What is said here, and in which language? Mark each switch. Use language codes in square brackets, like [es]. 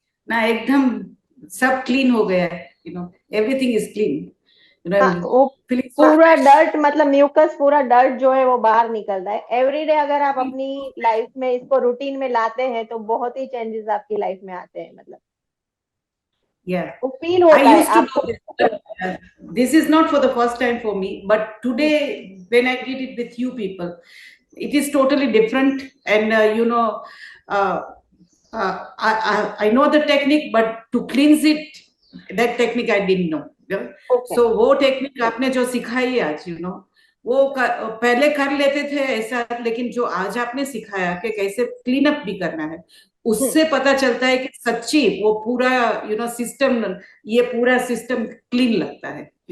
[hi] ना एकदम सब क्लीन हो गया है, [en] Everything is clean. [hi] वो पूरा डर्ट, मतलब म्यूकस, पूरा डर्ट जो है वो बाहर निकल रहा है. एवरीडे अगर आप अपनी लाइफ में इसको रूटीन में लाते हैं तो बहुत ही चेंजेस आपकी लाइफ में आते हैं. मतलब वो फील होता है आपको. [en] This is not for the first time for me, but today when I did it with you people, it is totally different. And I know the technique, but to cleanse it, that technique I didn't know. Okay. [hi] So वो technique आपने जो सिखाई आज, वो पहले कर लेते थे ऐसा, लेकिन जो आज आपने सिखाया कि कैसे क्लीन अप भी करना है, उससे पता चलता है कि सच्ची वो पूरा सिस्टम, ये पूरा सिस्टम क्लीन लगता है.